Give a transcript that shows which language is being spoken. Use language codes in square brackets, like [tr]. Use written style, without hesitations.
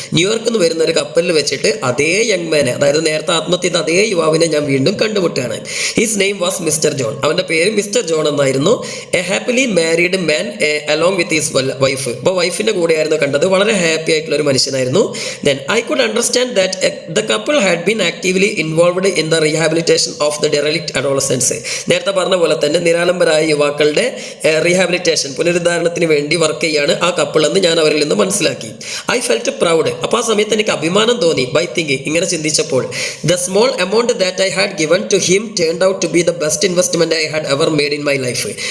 [ml] ന്യൂയോർക്കിൽ നിന്ന് വരുന്ന ഒരു കപ്പലിൽ വെച്ചിട്ട് അതേ യങ് മാനെ, അതായത് നേരത്തെ ആത്മഹത്യ ചെയ്ത അതേ യുവാവിനെ ഞാൻ വീണ്ടും കണ്ടുമുട്ടുകയാണ്. [en] His name was mister John. [ml] അവൻ്റെ പേര് മിസ്റ്റർ ജോൺ എന്നായിരുന്നു. [en] A happily married man along with his wife. [ml] അപ്പോൾ വൈഫിൻ്റെ കൂടെയായിരുന്നു കണ്ടത്. വളരെ ഹാപ്പി ആയിട്ടുള്ള ഒരു മനുഷ്യനായിരുന്നു. [en] Then I could understand that the couple had been actively involved in the rehabilitation of the derelict adolescents. [ml] നേരത്തെ പറഞ്ഞ പോലെ തന്നെ നിരാലംബരായ യുവാക്കളുടെ റീഹാബിലിറ്റേഷൻ, പുനരുദ്ധാരണത്തിന് വേണ്ടി വർക്ക് ചെയ്യാണ് ആ കപ്പിൾ എന്ന് ഞാൻ അവരിൽ നിന്ന് മനസ്സിലാക്കി. [en] I felt proud. [ml] അപ്പോൾ ആ സമയത്ത് എനിക്ക് അഭിമാനം തോന്നി. [en] by thinking, [ml] ഇങ്ങനെ ചിന്തിച്ചപ്പോൾ, [en] The small amount that I had given to him turned out to be the best investment I had ever made in my life.